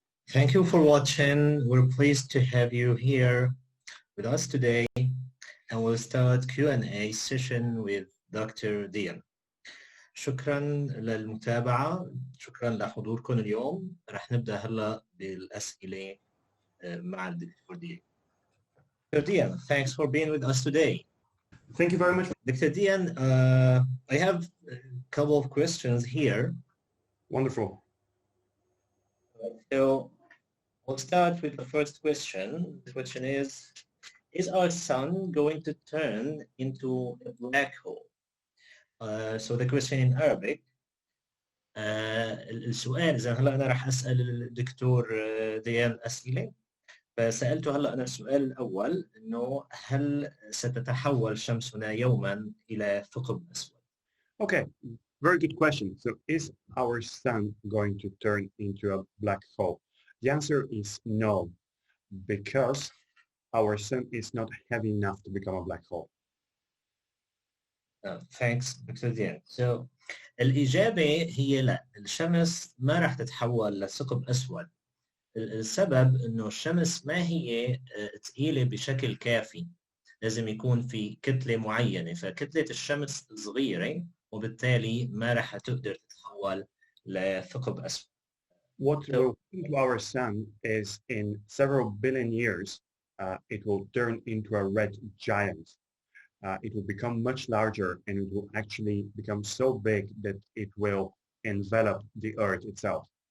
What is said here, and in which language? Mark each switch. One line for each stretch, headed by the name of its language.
English: Thank you for watching. We're pleased to have you here with us today, and we'll start Q&A session with Dr. Dian.
Arabic: شكرا للمتابعة، شكرا لحضوركم اليوم. رح نبدأ هلا بالأسئلة مع الدكتور ديان.
English: Dr. Dian, thanks for being with us today. Thank you very much. Dr. Dian, I have a couple of questions here. Wonderful. So we'll start with the first question. The question is our sun going to turn into a black hole? So the question in Arabic.
Arabic: السؤال إذا هلا أنا راح أسأل الدكتور ديان أسئلة. فسألته هلا أنا السؤال الأول إنه هل ستتحول شمسنا يوما إلى ثقب أسود؟
English: Okay, very good question. So is our sun going to turn into a black hole? The answer is no, because our sun is not heavy enough to become a black hole. Thanks, Dr. Dian.
Arabic: So الإجابة هي لا، الشمس ما راح تتحول لثقب أسود. السبب إنه الشمس ما هي ثقيلة بشكل كافي، لازم يكون في كتلة معينة، فكتلة الشمس صغيرة وبالتالي ما راح تقدر تتحول لثقب أسود.
English: What will happen to our sun is in several billion years, it will turn into a red giant. It will become much larger and it will actually become so big that it will envelop the Earth itself.